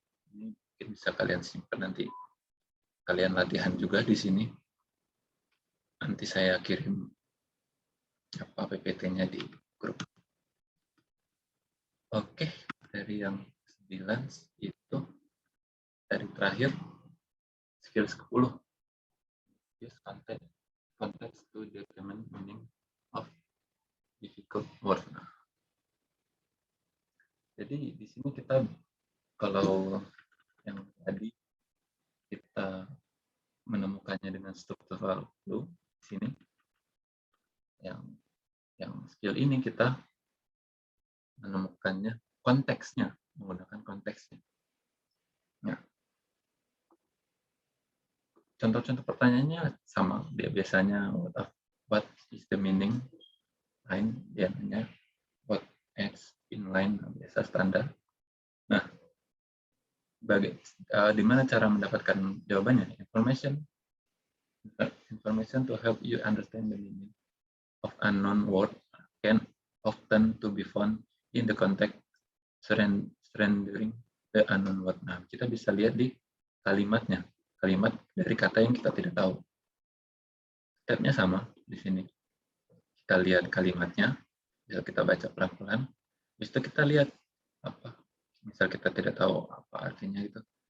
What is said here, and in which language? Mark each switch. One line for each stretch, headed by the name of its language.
Indonesian: Ini mungkin bisa kalian simpan nanti kalian latihan juga di sini. Nanti saya kirim PPT-nya di grup. Oke, dari yang 9 itu dari terakhir skills ke-10.
English: Use context to determine meaning of difficult word.
Indonesian: Jadi di sini kita kalau yang tadi kita menemukannya dengan struktural clue di sini, yang skill ini kita menemukannya konteksnya, menggunakan konteksnya. Ya. Contoh-contoh pertanyaannya sama, dia biasanya
English: what is the meaning line,
Indonesian: dia nanya
English: what is in line,
Indonesian: biasa standar. Nah, di mana cara mendapatkan jawabannya?
English: Information to help you understand the meaning of unknown word can often to be found in the context surrounding the unknown word.
Indonesian: Nah, kita bisa lihat di kalimatnya, kalimat dari kata yang kita tidak tahu. Stepnya sama di sini. Kita lihat kalimatnya, bisa kita baca pelan-pelan. Habis itu kita lihat apa. Misal kita tidak tahu apa artinya itu.